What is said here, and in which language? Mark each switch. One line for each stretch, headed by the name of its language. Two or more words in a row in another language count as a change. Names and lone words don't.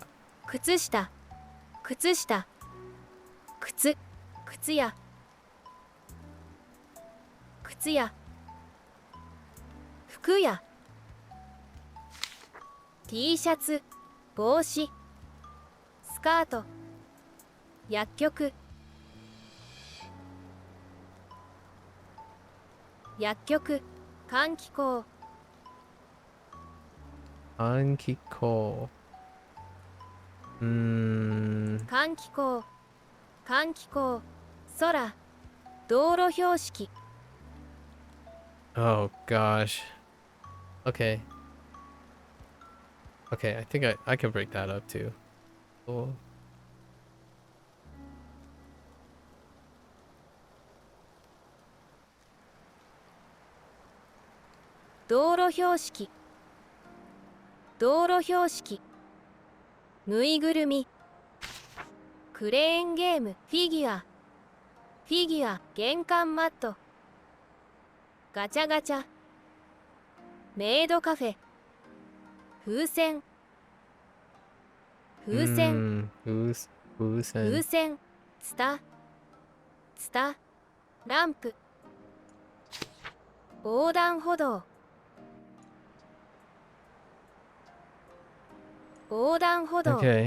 Japanese: 靴下靴下靴靴屋靴屋服屋 T シャツ帽子スカート薬局薬局換気口 Ankiko. 換気口換気口空道路標識
English: Oh gosh. Okay. Okay, I think I can break that up too. Cool.
Japanese: 道路標識道路標識ぬいぐるみクレーンゲームフィギュアフィギュア玄関マットガチャガチャメイドカフェ風船風船風船ツタツタランプ横断歩道横断歩道